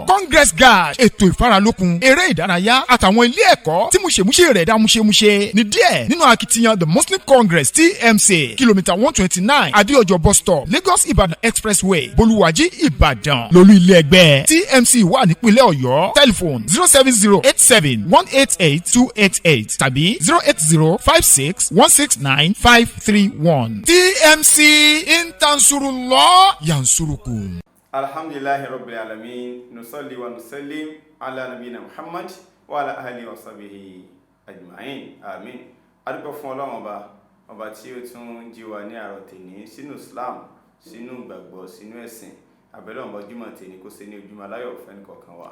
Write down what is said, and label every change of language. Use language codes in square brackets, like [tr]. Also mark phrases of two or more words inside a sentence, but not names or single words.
[yo] Congress Guard ètò ìfaralókun eré ìdárayá àtàwọn ilé ẹ̀kọ́ tí múṣemúṣe rẹ̀ dá múṣemúṣe ní díẹ̀ nínú akitiyan The Muslim Congress TMC kìlómítà 129 Adéọjọ́ [en] bus stop [yo] Lagos Ibadan Expressway Bolúwàjí Ìbàdàn lólú ilé ẹgbẹ́ TMC wà nípínlẹ̀ Ọ̀yọ́ telephone 07087188288 tàbí 08056169531 TMC [ar] إن تنصروا الله ينصركم. الحمد لله رب العالمين نصلي ونسلم على نبينا محمد وعلى أهله وصحبه أجمعين آمين. [yo] Adúpẹ́ fún Ọlọ́run ọba tí ó tún jí wa ní àárọ̀ tèní sínú Islam sínú ìgbàgbọ́ sínú ẹ̀sìn abẹ́lẹ́ ọ̀bọ̀ ojúmọ̀ tèní kó ṣe ní ojúmọ̀ aláyọ̀ fẹ́ni kọ̀ọ̀kan wa.